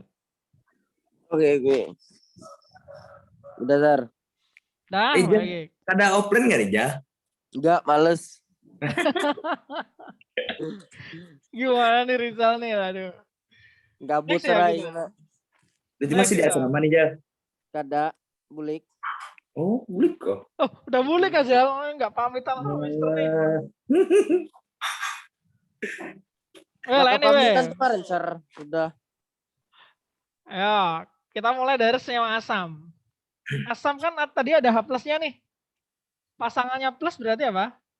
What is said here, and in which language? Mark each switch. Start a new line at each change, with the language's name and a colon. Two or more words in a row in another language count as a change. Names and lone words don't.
Indonesian: Oke. Udah, Sar. Dah, Jan, baik. ada offline nggak nih, Ja? Enggak, males. Gimana nih Rizal nih, aduh. Gabut Next ya, serai. gitu. Jadi masih di Next, asrama nih, Ja? Kada, bulik. Oh, bulik kok. Oh, udah boleh aja, nggak pamitan sama Mister nih. Well, Maka pamitan anyway. kemarin, Sir. Sudah. Ayo, kita mulai dari senyawa asam. Asam kan tadi ada H plusnya nih. Pasangannya plus berarti apa?